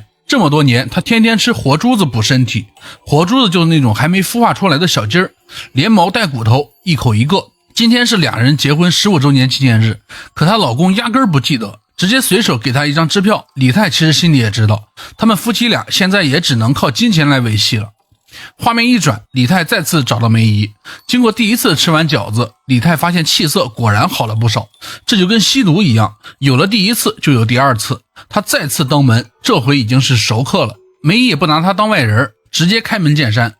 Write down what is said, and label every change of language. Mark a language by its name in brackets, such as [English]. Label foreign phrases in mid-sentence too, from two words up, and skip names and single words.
[Chinese] 這麼多年，他天天吃活珠子補身體，活珠子就是那種還沒孵化出來的小雞兒，連毛帶骨頭，一口一個。今天是兩人結婚15周年紀念日，可她老公壓根兒不記得，直接隨手給她一張支票。李太其實心裡也知道，他們夫妻倆現在也只能靠金錢來維繫了。画面一转，李泰再次找到梅姨。经过第一次吃完饺子，李泰发现气色果然好了不少。这就跟吸毒一样，有了第一次就有第二次。他再次登门，这回已经是熟客了。梅姨也不拿他当外人，直接开门见山。